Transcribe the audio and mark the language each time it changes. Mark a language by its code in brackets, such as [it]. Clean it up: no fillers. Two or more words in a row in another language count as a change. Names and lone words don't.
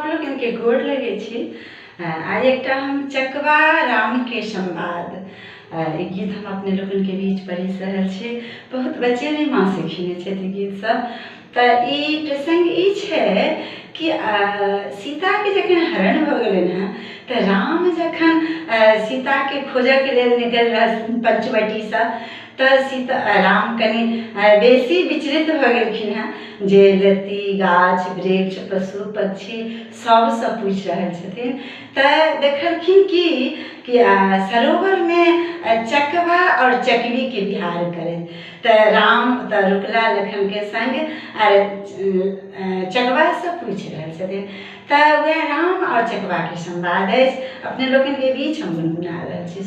[mai] लोगन के गोड़ लगे छी। आज एक हम चकवा राम के संवाद एक गीत हम अपने लोगन के बीच पढ़ि रहल छी। बहुत बच्चे ने माँ सीखने छथि गीत सब। तो ई प्रसंग ई छे कि सीता के जखन हरण भ गेलन हैं तो राम जखन सीता के खोजऽ के लेल निकल रहल पंचवटी से, तो सीता राम कनि बेसी विचलित भ गेलखिन हैं जे लत्ती गाछ वृक्ष पशु पक्षी सबसे पूछि रहल छथिन। तो देखलखिन कि सरोवर में चकवा और चकवी के विहार करे। तो राम तो रुकला लखन के संग और चकवा से पूछि रहल छथिन। तो वह राम और चकवा के संवाद है अपने लोगन के बीच हम गुनगुना रहल छी।